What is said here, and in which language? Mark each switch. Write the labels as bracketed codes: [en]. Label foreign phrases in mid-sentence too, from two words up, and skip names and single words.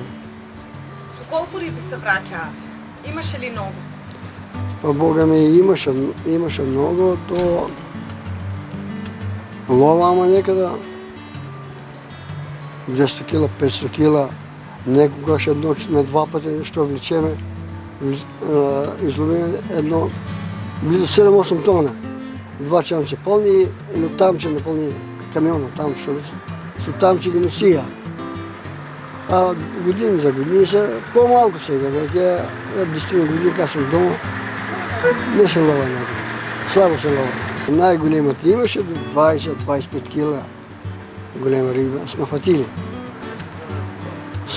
[mk] Колку риби се враќаа? Имаше ли многу? Па Бога ми имаше многу, то лова, ама некада 200 кила, 500 кила, некогаш едно на 2 пати што влечеме, изловиме едно близо 7-8 тона. 2 чамче пълни и на тамче напълни камиона, там што со тамче ги носија. А години за години се по-малку сега, веќе 10 години кога сум дома, не се лова некој. Слабо се лова. Најголемата имаше до 20-25 кила голема риба, сме фатили.